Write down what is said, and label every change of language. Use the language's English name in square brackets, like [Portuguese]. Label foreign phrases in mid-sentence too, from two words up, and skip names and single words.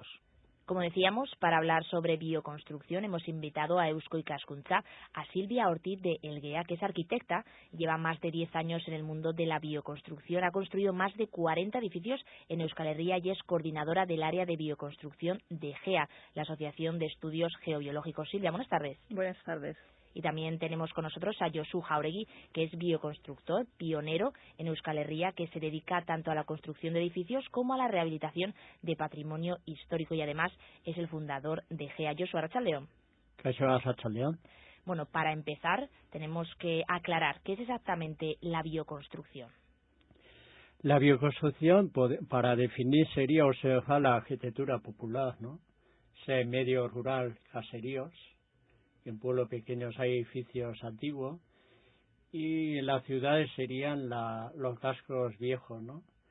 [Spanish] Como decíamos, para hablar sobre bioconstrucción hemos invitado a Eusko Ikaskuntza a Silvia Ortiz de El Guea, que es arquitecta, lleva más de 10 años en el mundo de la bioconstrucción, ha construido más de 40 edificios en Euskal Herria y es coordinadora del área de bioconstrucción de GEA, la Asociación de Estudios Geobiológicos. Silvia, buenas tardes. Buenas tardes. Y también tenemos con nosotros a Josu Jauregui, que es bioconstructor, pionero en Euskal Herria, que se dedica tanto a la construcción de edificios como a la rehabilitación de patrimonio histórico y además es el fundador de GEA. [Basque] Josu, arratsaldeon. Arratsaldeon. [Spanish] Bueno, para empezar tenemos que aclarar qué es exactamente la bioconstrucción. La bioconstrucción, para definir, sería observar la arquitectura popular, ¿no? Sea en medio rural, caseríos. En pueblos pequeños hay edificios antiguos y en las ciudades serían los cascos viejos, ¿no?